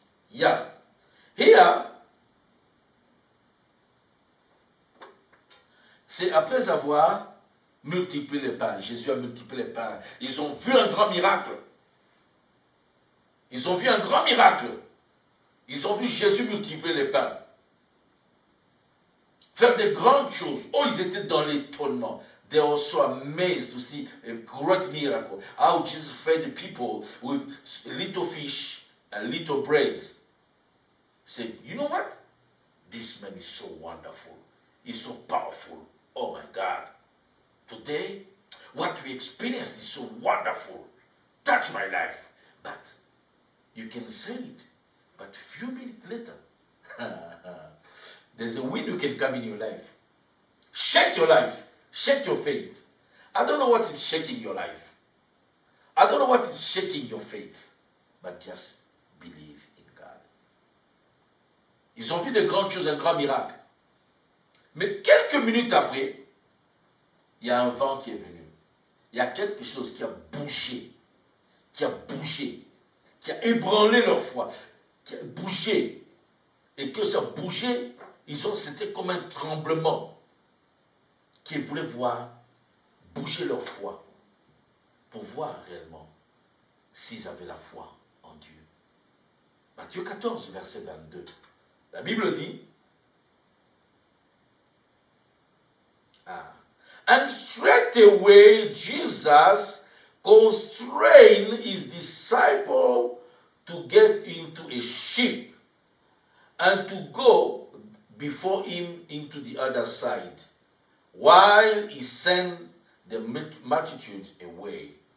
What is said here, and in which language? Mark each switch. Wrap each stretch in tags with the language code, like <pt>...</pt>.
<en>Yeah. Here,</en> <fr>c'est après avoir multiplié les pains. Jésus a multiplié les pains. Ils ont vu un grand miracle. Ils ont vu un grand miracle. Ils ont vu Jésus multiplier les pains. Faire de grandes choses. Oh, ils étaient dans l'étonnement.</fr> <en>They were so amazed to see a great miracle. How Jesus fed the people with little fish and little bread. Said, you know what? This man is so wonderful. He's so powerful. Oh my God. Today, what we experienced is so wonderful. Touch my life. But you can say it. But a few minutes later, there's a wind who can come in your life. Shake your life. Shake your faith. I don't know what is shaking your life. I don't know what is shaking your faith. But just believe in God.</en> <fr>Ils ont vu de grandes choses, un grand miracle. Mais quelques minutes après, il y a un vent qui est venu. Il y a quelque chose qui a bougé. Qui a ébranlé leur foi. Qui a bougé. Et que ça bougeait, c'était comme un tremblement. Qu'ils voulaient voir bouger leur foi pour voir réellement s'ils avaient la foi en Dieu. Matthieu 14, verset 22. La Bible dit,</fr> <en>and straightway Jesus constrained his disciple to get into a ship and to go before him into the other side, while he sent the multitude away.</en>